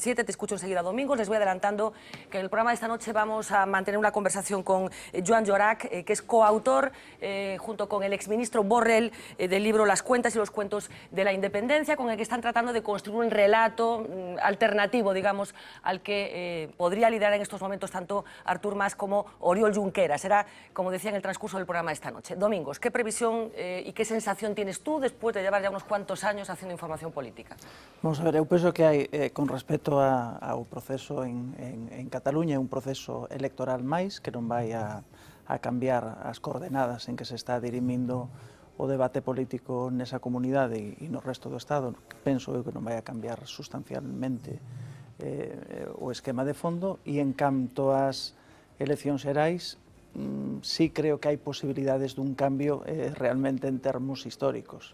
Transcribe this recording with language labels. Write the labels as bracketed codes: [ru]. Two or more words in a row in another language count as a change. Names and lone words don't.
[es] Te escucho enseguida, Domingos. Les voy adelantando que en el programa de esta noche vamos a mantener una conversación con Joan Llorach, que es coautor, junto con el exministro Borrell, del libro Las cuentas y los cuentos de la independencia, con el que están tratando de construir un relato alternativo, digamos, al que podría liderar en estos momentos tanto Artur Mas como Oriol Junqueras. Será, como decía, en el transcurso del programa de esta noche. Domingos, ¿qué previsión y qué sensación tienes tú después de llevar ya unos cuantos años haciendo información política? Vamos a ver, [gl] eu penso que hai, con respecto ao proceso en Cataluña, un proceso electoral máis que non vai a cambiar as coordenadas en que se está dirimindo o debate político nesa comunidade e no resto do Estado. Penso eu que non vai a cambiar sustancialmente o esquema de fondo, e en canto ás eleccións xerais, sí creo que hai posibilidades dun cambio realmente en termos históricos.